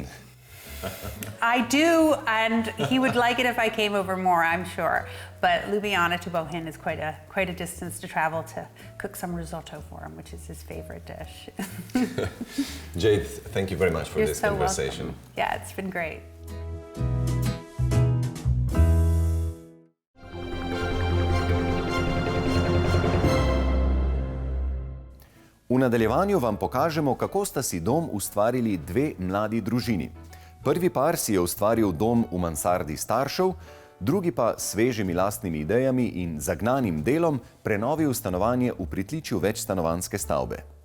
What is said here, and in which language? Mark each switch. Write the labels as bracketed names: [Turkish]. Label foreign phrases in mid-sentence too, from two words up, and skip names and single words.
[English] I do, and he would like it if I came over more, I'm sure. But Ljubljana to Bohin is quite a distance to travel to cook some risotto for him, which is his favorite dish. Jade, thank you very much for this conversation. Welcome. Yeah, it's been great. [Slovenian] V nadaljevanju vam pokažemo, kako sta si dom ustvarili dve mladi družini. Prvi par si je ustvaril dom v mansardi staršev, drugi pa s svežimi lastnimi idejami in zagnanim delom prenovil stanovanje v pritličju večstanovanjske stavbe.